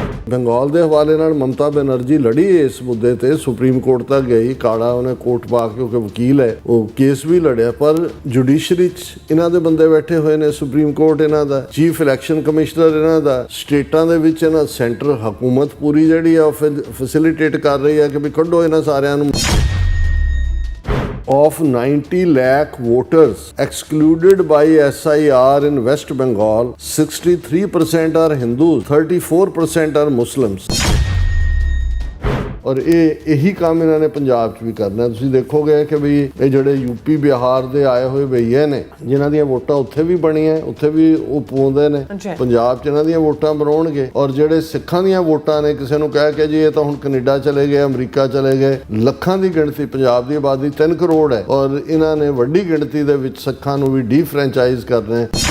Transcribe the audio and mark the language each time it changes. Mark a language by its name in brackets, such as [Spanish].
[Punjabi] ਬੰਗਾਲ ਦੇ ਹਵਾਲੇ ਨਾਲ ਮਮਤਾ ਬੈਨਰਜੀ ਲੜੀ ਇਸ ਮੁੱਦੇ ਤੇ, ਸੁਪਰੀਮ ਕੋਰਟ ਤੱਕ ਗਈ, ਕਾਲਾ ਉਹਨੇ ਕੋਟ ਪਾ ਕੇ, ਕਿਉਂਕਿ ਵਕੀਲ ਹੈ, ਉਹ ਕੇਸ ਵੀ ਲੜਿਆ। ਪਰ ਜੁਡੀਸ਼ਰੀ 'ਚ ਇਹਨਾਂ ਦੇ ਬੰਦੇ ਬੈਠੇ ਹੋਏ ਨੇ, ਸੁਪਰੀਮ ਕੋਰਟ ਇਹਨਾਂ ਦਾ, ਚੀਫ ਇਲੈਕਸ਼ਨ ਕਮਿਸ਼ਨਰ ਇਹਨਾਂ ਦਾ, ਸਟੇਟਾਂ ਦੇ ਵਿੱਚ ਇਹਨਾਂ ਸੈਂਟਰ ਹਕੂਮਤ ਪੂਰੀ ਜਿਹੜੀ ਆ ਉਹ ਫੈਸਿਲਿਟੇਟ ਕਰ ਰਹੀ ਹੈ ਕਿ ਵੀ ਕੱਢੋ ਇਹਨਾਂ ਸਾਰਿਆਂ ਨੂੰ। [English] Of 90 lakh voters excluded by SIR in West Bengal, 63% are Hindus, 34% are Muslims. [Punjabi] ਔਰ ਇਹੀ ਕੰਮ ਇਹਨਾਂ ਨੇ ਪੰਜਾਬ 'ਚ ਵੀ ਕਰਨਾ। ਤੁਸੀਂ ਦੇਖੋਗੇ ਕਿ ਵੀ ਇਹ ਜਿਹੜੇ ਯੂਪੀ ਬਿਹਾਰ ਦੇ ਆਏ ਹੋਏ ਭਈਏ ਨੇ, ਜਿਨ੍ਹਾਂ ਦੀਆਂ ਵੋਟਾਂ ਉੱਥੇ ਵੀ ਬਣੀਆਂ, ਉੱਥੇ ਵੀ ਉਹ ਪਾਉਂਦੇ ਨੇ, ਪੰਜਾਬ 'ਚ ਇਹਨਾਂ ਦੀਆਂ ਵੋਟਾਂ ਬਣਾਉਣਗੇ। ਔਰ ਜਿਹੜੇ ਸਿੱਖਾਂ ਦੀਆਂ ਵੋਟਾਂ ਨੇ, ਕਿਸੇ ਨੂੰ ਕਹਿ ਕੇ ਜੀ ਇਹ ਤਾਂ ਹੁਣ ਕੈਨੇਡਾ ਚਲੇ ਗਏ, ਅਮਰੀਕਾ ਚਲੇ ਗਏ, ਲੱਖਾਂ ਦੀ ਗਿਣਤੀ, ਪੰਜਾਬ ਦੀ ਆਬਾਦੀ 3 ਕਰੋੜ ਹੈ, ਔਰ ਇਹਨਾਂ ਨੇ ਵੱਡੀ ਗਿਣਤੀ ਦੇ ਵਿੱਚ ਸਿੱਖਾਂ ਨੂੰ ਵੀ ਡੀਫਰੈਂਚਾਈਜ਼ ਕਰਨਾ ਹੈ।